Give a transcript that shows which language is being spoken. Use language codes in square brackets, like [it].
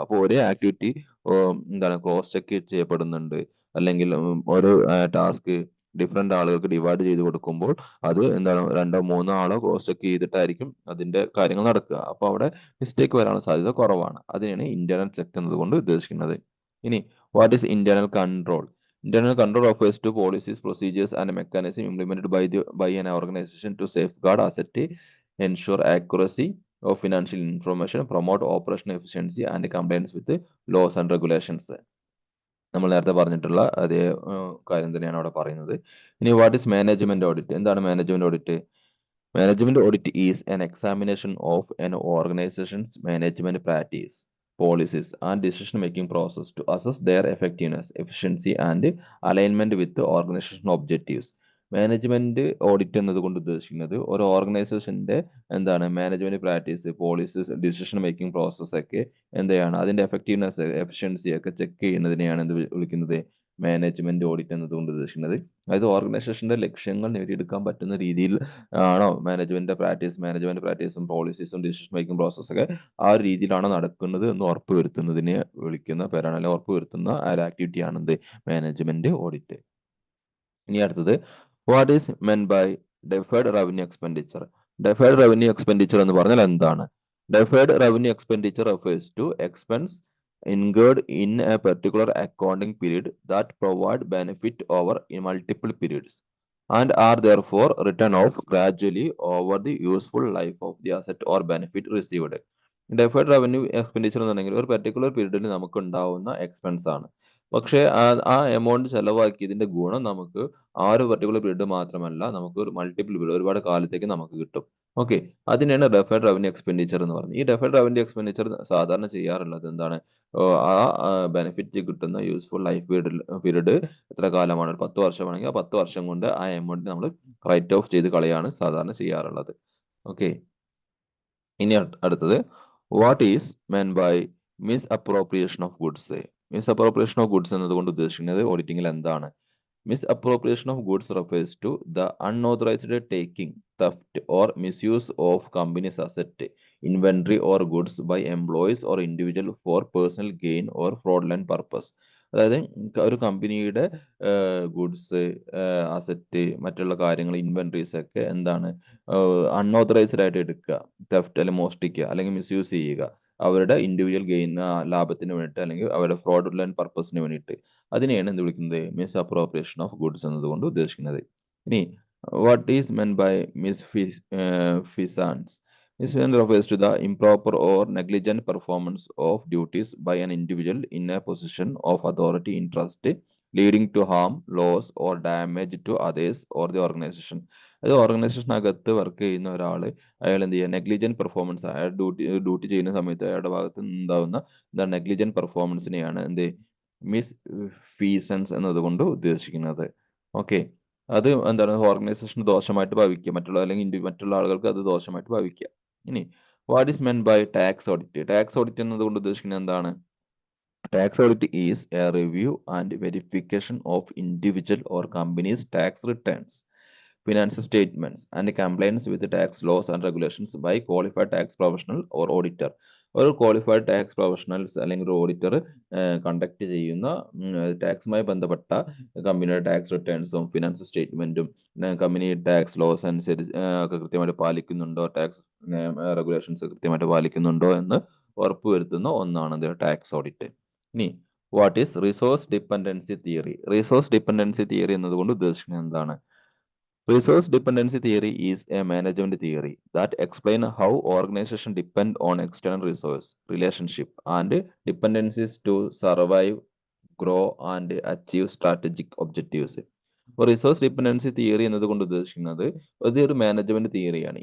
[ml] അപ്പോൾ ഒരേ ആക്ടിവിറ്റി എന്താണ് ക്രോസ് ചെക്ക് ചെയ്യപ്പെടുന്നുണ്ട്, അല്ലെങ്കിൽ ഒരു ടാസ്ക് ഡിഫറെന്റ് ആളുകൾക്ക് ഡിവൈഡ് ചെയ്ത് കൊടുക്കുമ്പോൾ അത് എന്താണ് 2-3 ആളോ ക്രോസ് ചെക്ക് ചെയ്തിട്ടായിരിക്കും അതിന്റെ കാര്യങ്ങൾ നടക്കുക. അപ്പോൾ അവിടെ മിസ്റ്റേക്ക് വരാനുള്ള സാധ്യത കുറവാണ്. അതിനാണ് ഇന്റേണൽ ചെക്ക് എന്നതുകൊണ്ട് ഉദ്ദേശിക്കുന്നത്. [en] ഇനി what is internal control? Internal control refers to policies, procedures, and mechanisms implemented by an organization to safeguard asset, ensure accuracy of financial information, promote operational efficiency, and compliance with laws and regulations. [ml] നമ്മൾ നേരത്തെ പറഞ്ഞിട്ടുള്ള അതേ കാര്യം തന്നെയാണ് അവിടെ പറയുന്നത്. [en] ഇനി what is management audit? [ml] എന്താണ് management audit? [en] Management audit is an examination of an organization's management practice, policies, and decision-making process to assess their effectiveness, efficiency, and alignment with the organizational objectives. [ml] Management audit എന്നതുകൊണ്ട് ഉദ്ദേശിക്കുന്നത് ഒരു ഓർഗനൈസേഷന്റെ എന്താണ് management practice, policies, decision making process ഒക്കെ എന്താണ് അതിന്റെ effectiveness, efficiency ഒക്കെ check ചെയ്യുന്നതിനെയാണ് എന്ത് വിളിക്കുന്നത് മാനേജ്മെന്റ് ഓഡിറ്റ് എന്നതുകൊണ്ട് ഉദ്ദേശിക്കുന്നത്. അതായത് ഓർഗനൈസേഷന്റെ ലക്ഷ്യങ്ങൾ നേടിയെടുക്കാൻ പറ്റുന്ന രീതിയിൽ ആണോ മാനേജ്മെന്റ് പ്രാക്ടീസും പോളിസീസും ഡിസിഷൻ മേക്കിംഗ് പ്രോസസ് ഒക്കെ ആ ഒരു രീതിയിലാണോ നടക്കുന്നത് എന്ന് ഉറപ്പുവരുത്തുന്നതിനെ വിളിക്കുന്ന പേരാണ്, അല്ലെങ്കിൽ ഉറപ്പുവരുത്തുന്ന ആ ഒരു ആക്ടിവിറ്റിയാണ് എന്ത് മാനേജ്മെന്റ് ഓഡിറ്റ്. ഇനി അടുത്തത് [en] What is meant by deferred revenue expenditure? [ml] Deferred revenue expenditure എന്ന് പറഞ്ഞാൽ എന്താണ്? [en] Deferred revenue expenditure refers to expense incurred in a particular accounting period that provide benefit over in multiple periods and are therefore written off gradually over the useful life of the asset or benefit received. [ml] Deferred revenue expenditure എന്നുണ്ടെങ്കിൽ ഒരു particular പീരീഡിൽ നമുക്ക് ഉണ്ടാവുന്ന expense ആണ്. പക്ഷേ ആ amount ചെലവാക്കിയതിന്റെ ഗുണം നമുക്ക് ആ ഒരു പെർട്ടിക്കുലർ പീരീഡ് മാത്രമല്ല, നമുക്ക് ഒരു മൾട്ടിപ്പിൾ പീരീഡ് ഒരുപാട് കാലത്തേക്ക് നമുക്ക് കിട്ടും. ഓക്കെ, അതിനാണ് ഡെഫേർഡ് റവന്യൂ എക്സ്പെൻഡിച്ചർ എന്ന് പറയുന്നത്. ഈ ഡെഫേർഡ് റവന്യൂ എക്സ്പെൻഡിച്ചർ സാധാരണ ചെയ്യാറുള്ളത് എന്താണ്? ആ ബെനിഫിറ്റ് കിട്ടുന്ന യൂസ്ഫുൾ ലൈഫ് പീരീഡ് എത്ര കാലമാണ്? 10 വർഷമാണെങ്കിൽ ആ 10 വർഷം കൊണ്ട് ആ എമൗണ്ട് നമ്മൾ റൈറ്റ് ഓഫ് ചെയ്ത് കളയാണ് സാധാരണ ചെയ്യാറുള്ളത്. ഓക്കെ, ഇനി അടുത്തത് [en] What is meant by misappropriation of goods? [ml] Miss appropriation of goods എന്നതുകൊണ്ട് ഉദ്ദേശിക്കുന്നത് ഓഡിറ്റിംഗിൽ എന്താണ്? [en] Misappropriation of goods refers to the unauthorized taking, theft, or misuse of company's asset, inventory, or goods by employees or individual for personal gain or fraudulent purpose. [ml] അതായത് ഒരു കമ്പനിയുടെ goods, asset, മറ്റുള്ള കാര്യങ്ങൾ, inventories ഒക്കെ എന്താണ് അൺഓതറൈസ്ഡ് ആയിട്ട് എടുക്കുക, theft അല്ലെങ്കിൽ മോഷ്ടിക്കുക, അല്ലെങ്കിൽ മിസ്യൂസ് ചെയ്യുക അവരുടെ ഇൻഡിവിജ്വൽ ഗെയിൻ ലാഭത്തിന് വേണ്ടിയിട്ട്, അല്ലെങ്കിൽ അവരുടെ ഫ്രോഡുലന്റ് പർപ്പസിന് വേണ്ടിയിട്ട്. അതിനെയാണ് എന്ത് വിളിക്കുന്നത് മിസ് അപ്രോപ്രിയേഷൻ ഓഫ് ഗുഡ്സ് എന്നതുകൊണ്ട് ഉദ്ദേശിക്കുന്നത്. [en] ഇനി what is meant by misfeasance? Misfeasance refers to the improper or negligent performance of duties by an individual in a position of authority, interest, leading to harm, loss or damage to others or the organization. [ml] അത് ഓർഗനൈസേഷനകത്ത് work ചെയ്യുന്ന ഒരാൾ അയാൾ എന്ത് ചെയ്യുക, negligent performance, അയാൾ duty ചെയ്യുന്ന സമയത്ത് അയാളുടെ ഭാഗത്ത് നിന്നുണ്ടാവുന്ന എന്താണ് നെഗ്ലിജന്റ് പെർഫോമൻസിനെയാണ് എന്ത് മിസ് ഫീസൻസ് എന്നതുകൊണ്ട് ഉദ്ദേശിക്കുന്നത്. ഓക്കെ, അത് എന്താണ് ഓർഗനൈസേഷൻ ദോഷമായിട്ട് ഭാവിക്കുക, അല്ലെങ്കിൽ മറ്റുള്ള ആളുകൾക്ക് അത് ദോഷമായിട്ട് ഭാവിക്കുക. ഇനി [en] What is meant by tax audit? [ml] Tax audit എന്നതുകൊണ്ട് ഉദ്ദേശിക്കുന്നത് എന്താണ്? [en] Tax audit is a review and verification of individual or companies' tax returns, financial statements, and compliance with the tax laws and regulations by qualified tax professional or auditor. [ml] ഒരു qualified tax professionals അല്ലെങ്കിൽ ഒരു auditor conduct ചെയ്യുന്ന ടാക്സുമായി ബന്ധപ്പെട്ട കമ്പനിയുടെ tax റിട്ടേൺസും financial സ്റ്റേറ്റ്മെന്റും company tax loss അനുസരിച്ച് ഒക്കെ കൃത്യമായിട്ട് പാലിക്കുന്നുണ്ടോ, tax regulations കൃത്യമായിട്ട് പാലിക്കുന്നുണ്ടോ എന്ന് ഉറപ്പുവരുത്തുന്ന ഒന്നാണ് ടാക്സ് ഓഡിറ്റ്. ഇനി [en] What is resource dependency theory? [ml] Resource dependency theory എന്നതുകൊണ്ട് ഉദ്ദേശിക്കുന്നത് എന്താണ്? [en] Resource dependency theory is a management theory that explains how organizations depend on external resource, relationship, and dependencies to survive, grow, and achieve strategic objectives. [ml] അപ്പോൾ resource dependency theory എന്നതുകൊണ്ട് ഉദ്ദേശിക്കുന്നത് അതൊരു management തിയറിയാണ്.